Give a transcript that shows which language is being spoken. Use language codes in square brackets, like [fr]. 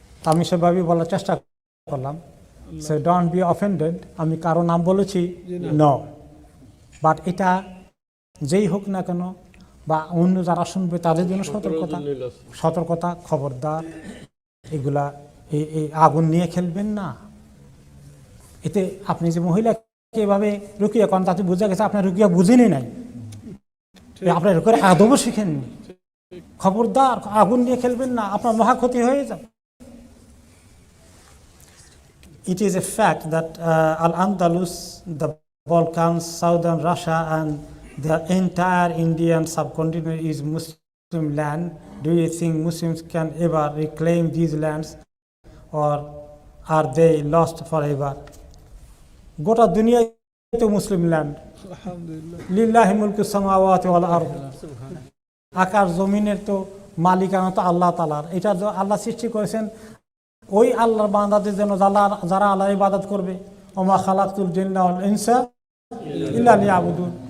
[bn] আমি সেভাবেই বলার চেষ্টা করলাম, [en] so don't be offended, [bn] আমি কারো নাম বলেছি নো, বাট এটা যেই হোক না কেন, বা অন্য যারা শুনবে তাদের জন্য সতর্কতা, খবরদার, এগুলা এই আগুন নিয়ে খেলবেন না। এতে আপনি যে মহিলাকে এভাবে রুকিয়া করেন, তাতে বোঝা গেছে আপনার রুকিয়া বুঝেনি নাই, আপনার রুকিয়ার আদবও শিখেননি। খবরদার, আগুন নিয়ে খেলবেন না, আপনার মহা ক্ষতি হয়ে যাবে। [en] It is a fact that Al-Andalus, the Balkans, southern Russia, and the entire Indian subcontinent is Muslim land. Do you think Muslims can ever reclaim these lands, or are they lost forever? [bn] গোটা দুনিয়ায় তো মুসলিম land, [ar] লিল্লাহি মুলকু সামাওয়াতি ওয়াল আরদ, [bn] আকাশ জমিনের তো মালিকানা তো আল্লাহ তাআলার। এটা আল্লাহ সৃষ্টি করেছেন ওই আল্লাহর বান্দাদের জন্য যারা আল্লাহর ইবাদত করবে। [ar] ওমা খালাকতুল জিন্না ওয়াল ইনসা ইল্লা লিয়াবুদুন।